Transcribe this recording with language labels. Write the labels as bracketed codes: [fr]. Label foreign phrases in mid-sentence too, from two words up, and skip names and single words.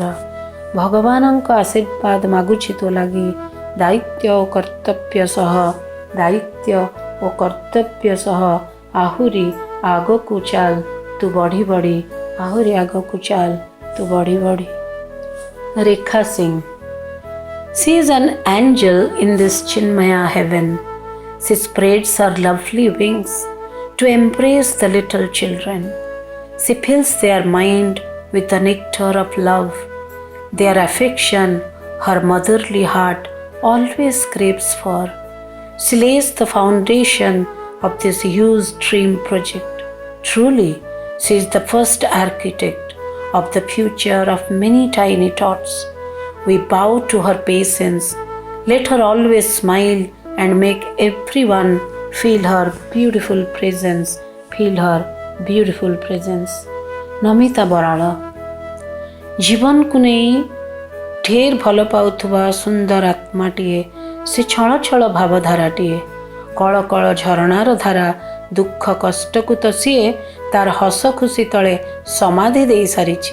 [or] ଭଗବାନଙ୍କ ଆଶୀର୍ବାଦ ମାଗୁଛି ତୋ ଲାଗି, ଦାୟିତ୍ୱ ଓ କର୍ତ୍ତବ୍ୟ ସହ, ଦାୟିତ୍ୱ ଓ କର୍ତ୍ତବ୍ୟ ସହ ଆହୁରି ଆଗକୁ ଚାଲ ତୁ ବଢ଼ି ବଢ଼ି, ଆହୁରି ଆଗକୁ ଚାଲ ତୁ ବଢ଼ି ବଢ଼ି। ରେଖା ସିଂ। [en] She is an angel in this Chinmaya heaven. She spreads her lovely wings to embrace the little children. She fills their mind with the nectar of love. Their affection, her motherly heart always craves for. She lays the foundation of this huge dream project. Truly, she is the first architect of the future of many tiny tots. We bow to her patience. Let her always smile and make everyone feel her beautiful presence. Feel her beautiful presence. [or] ନମିତା ବରାଳ। ଜୀବନକୁ ନେଇ ଢେର ଭଲ ପାଉଥିବା ସୁନ୍ଦର ଆତ୍ମାଟିଏ, ସେ ଛଳ ଛଳ ଭାବଧାରାଟିଏ। କଳ କଳ ଝରଣାର ଧାରା, ଦୁଃଖ କଷ୍ଟକୁ ତ ସିଏ ତାର ହସ ଖୁସି ତଳେ ସମାଧି ଦେଇ ସାରିଛି।